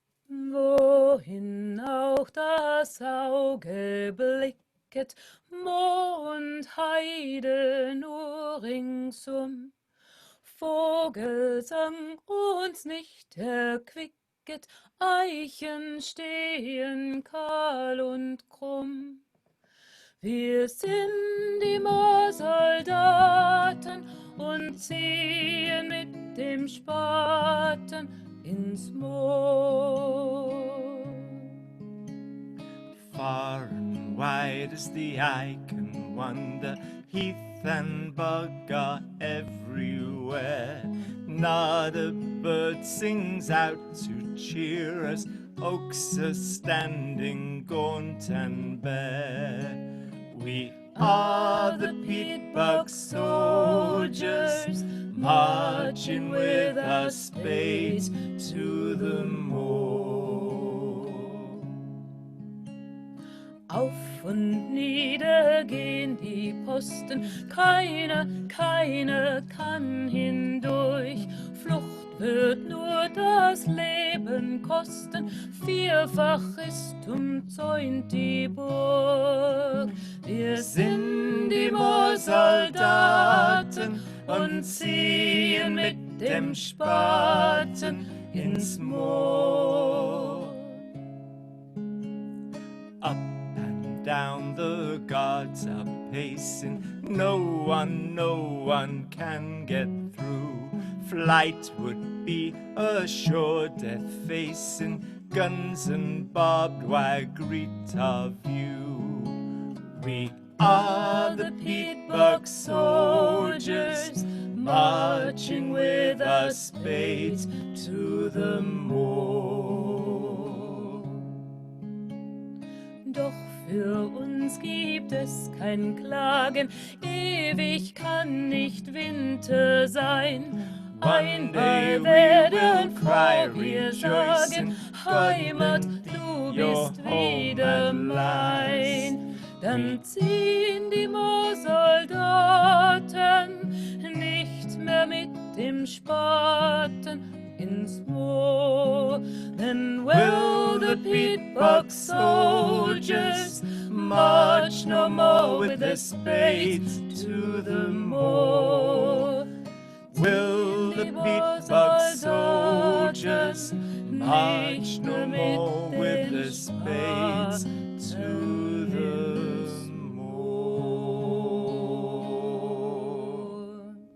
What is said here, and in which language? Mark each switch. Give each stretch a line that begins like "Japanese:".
German: Wohin auch das Auge blicket, Moor und Heide nur ringsum, Vogelsang uns nicht erquicket, Eichen stehen kahl und krumm. Wir sind die Moorsoldaten und ziehen mit dem Spaten ins Moor.
English: Far and wide as the eye can wander, heath and bog are everywhere. Not a bird sings out to cheer us, oaks are standing gaunt and bare. We are the peat bog soldiers marching with our spades to the moor.
German: Auf und nieder gehen die Posten, keiner kann hindurch. Flucht wird nur das Leben kosten, vierfach ist umzäunt die Burg. Wir sind die Moorsoldaten und ziehen mit dem Spaten ins Moor.
English: Up and down the guards are pacing, no one can get through. Flight would be a sure death facing, guns and barbed wire greet our view. We are the peat bog soldiers marching with our spades to the moor.
German: Doch für uns gibt es kein Klagen, ewig kann nicht Winter sein. Einmal werden froh wir sagen, Heimat, du bist wieder mein. Dann ziehen die Moorsoldaten nicht mehr mit dem Spaten ins Moor.
English: Then will the peat bog soldiers march no more with their spades to the moor. Will the peat bog soldiers march no more with their spades to the moor?